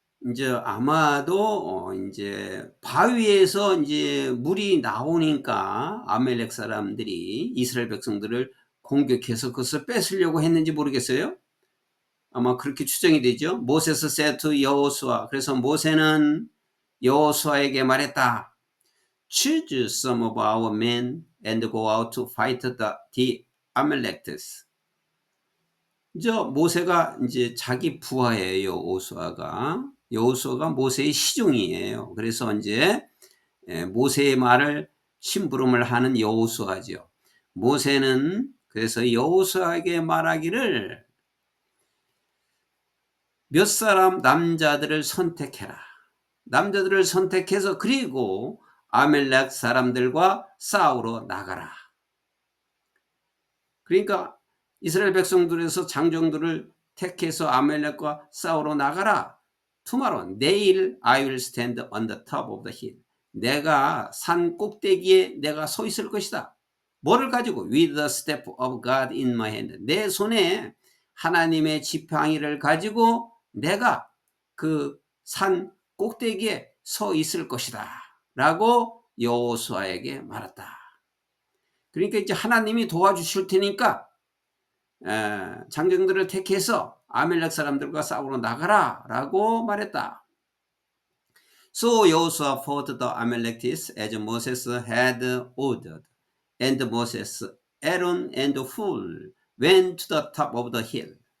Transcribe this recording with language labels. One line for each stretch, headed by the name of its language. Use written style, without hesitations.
Korean: 이제 아마도 이제 바위에서 이제 물이 나오니까 아멜렉 사람들이 이스라엘 백성들을 공격해서 그것을 뺏으려고 했는지 모르겠어요. 아마 그렇게 추정이 되죠. 모세스
English: said to
Korean: 여호수아. 그래서 모세는 여호수아에게 말했다.
English: Choose some of our men and go out to fight the Amalekites.
Korean: 모세가 이제 자기 부하예요. 여호수아가 모세의 시종이에요. 그래서 이제 모세의 말을 심부름을 하는 여호수아죠. 모세는 그래서 여호수아에게 말하기를 몇 사람 남자들을 선택해라. 남자들을 선택해서 그리고 아멜렉 사람들과 싸우러 나가라. 그러니까 이스라엘 백성들에서 장정들을 택해서 아멜렉과 싸우러 나가라.
English: Tomorrow, 내일 I will stand on the top of the hill.
Korean: 내가 산 꼭대기에 내가 서 있을 것이다. 뭐를 가지고?
English: With the staff of God in my hand.
Korean: 내 손에 하나님의 지팡이를 가지고 내가 그 산 꼭대기에 서 있을 것이다. 라고 여호수아에게 말했다. 그러니까 이제 하나님이 도와주실 테니까 장정들을 택해서 아멜렉 사람들과 싸우러 나가라 라고 말했다.
English: So Joshua fought the Amalekites as Moses had ordered. And Moses, Aaron and Hur went to the top of the hill.